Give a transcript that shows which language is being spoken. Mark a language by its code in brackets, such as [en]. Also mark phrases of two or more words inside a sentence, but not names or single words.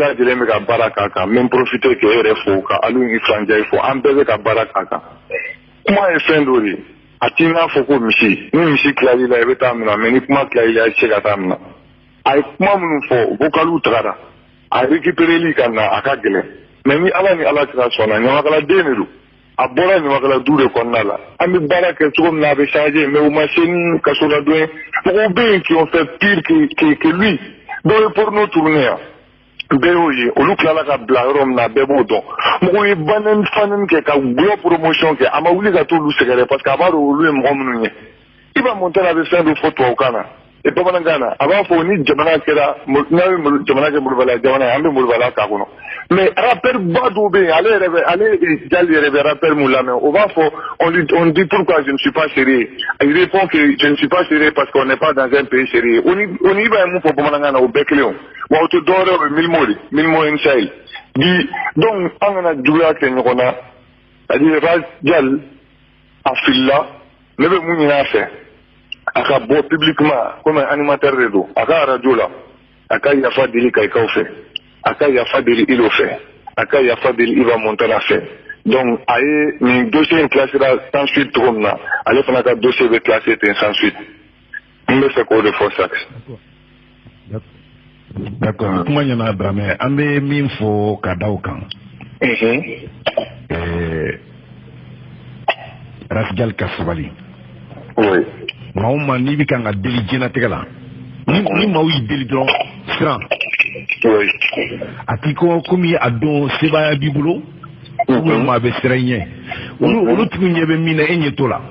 [bm] lajɛlen bɛ ka baara k'a kan n bɛ n profiter k'e yɛrɛ fo ka Aliou Ifran Ndiaye fo an bɛɛ bɛ ka baara k'a kan kuma ye fɛn dɔ de ye a t'i n'a fɔ ko misi ni misi tilal'i la i bɛ taa minɛ mais ni kuma tilal'i la i tɛ se ka taa minɛ a ye kuma minnu fɔ vocaliw tagara a récupéreli ka na a ka gɛlɛn mais ni Ala ni Ala kira sɔnna ɲamakala den de don a bɔra ɲamakala du de kɔnɔna la an bɛ baara kɛ cogo min na a bɛ changer mais o ma se ni kasoladon ye mɔgɔw bɛ yen [fr] qui ont fait pire que lui [bm] dɔw ye [fr] porno tourné [bm] yan bɛɛ y'o ye olu tilala ka bila yɔrɔ min na bɛɛ b'o dɔn mɔgɔw ye banɛni fanɛni kɛ ka gulɔ promotion kɛ a ma wuli ka t'olu sɛgɛrɛ parce que a b'a dɔn olu ye mɔgɔ minnu ye Iba Montana bɛ fɛn dɔ fɔ tubabukan na et bamanankan na a b'a fɔ ni jamana kɛra n'a ye jamana kɛ Molobaliya jamana ye an bɛ Molobaliya k'a kɔnɔ mais rappeur ba dɔw bɛ yen ale Diallo yɛrɛ bɛ rappeur mun lamɛn o b'a fɔ [fr] on dit pourquoi je ne suis pas sérieux il répond que je ne suis pas sérieux parce qu'on n'est pas dans un pays sérieux [bm] o ni Iba ye mun fɔ bamanankan na o bɛɛ kelen o wa o tɛ dɔwɛrɛ o ye Milimo Insahel bi donc an kana juguya kɛ ɲɔgɔn na [fr] c'est-à-dire [bm] radial a filila ne bɛ mun ɲini a fɛ a ka bɔ publiquement [fr] comme animateur [bm] de don a ka radio la a ka yafa deli kayikaw fɛ a ka yafa deli Ilo fɛ a ka yafa deli Iba Montana fɛ donc a ye nin dossier in [fr] classera sans suite [bm] cogo min na ale fana ka dossier bɛ classé ten [fr] sans suite [bm] n bɛ fɛ k'o de fɔ sax. D'accord kuma ɲɛna Dramé an bɛ min fɔ ka da o kan Radial ka sabali [fr] oui [bm] maa o maa n'i bɛ kan ka deli diɲɛlatigɛ la ni maaw y'i deli dɔrɔn siran a t'i ko komi a dɔn sebaaya b'i bolo ou maa bɛ siran i ɲɛ olu tigiw ɲɛ bɛ min na e ɲɛ t'o la